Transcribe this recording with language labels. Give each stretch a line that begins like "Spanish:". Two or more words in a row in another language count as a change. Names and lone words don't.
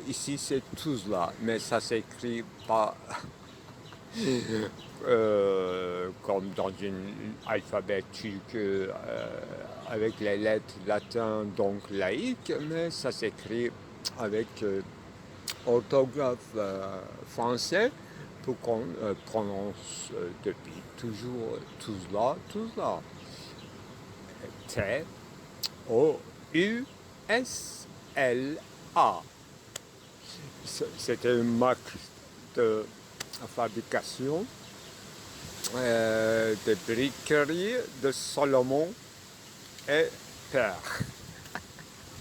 French: Ici, c'est Tuzla, mais ça s'écrit pas comme dans une alphabétique avec les lettres latines, donc laïques, mais ça s'écrit avec orthographe français pour qu'on prononce depuis toujours Tuzla. T-O-U-S-L-A. C'était une marque de fabrication de briquerie de Salomon et Père.